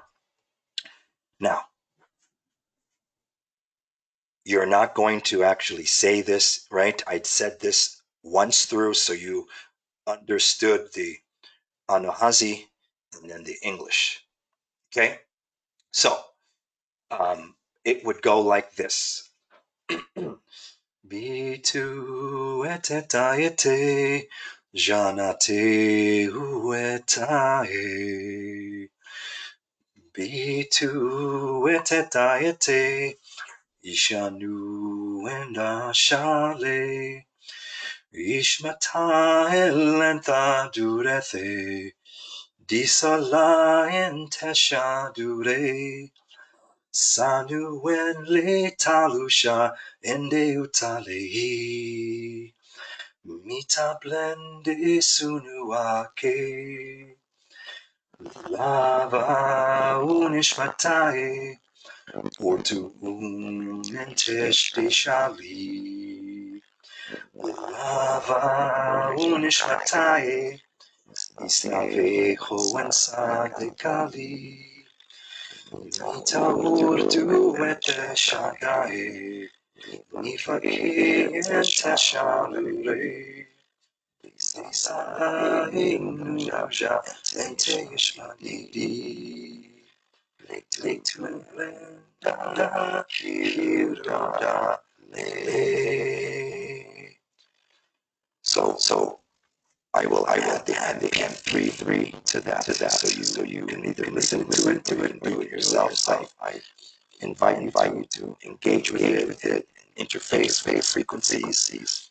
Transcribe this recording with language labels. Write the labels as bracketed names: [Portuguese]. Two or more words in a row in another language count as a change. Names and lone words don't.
[English] Now, you're not going to actually say this, right? I'd said this once through, so you understood the Anahazi and then the English. Okay? So, it would go like this. Bitu etetaete, janate uetae. Bitu etetaete, ishanu and ashale. Ishmata elentha durethe, disala entesha dure. Sanu en le talusha ende utalehi. Mita blende sunuake. Lava unishmatae. Ortu entesh shali. Lava unishmatae. Isnave hoensa de kali. Mita urtu ete shagae. Nifake ete shalule. Sisa inunavja ente ishmanidi. So I will add the MP3 to that, so you can either listen to it or do it yourself. I invite you to engage with it, interface with frequencies.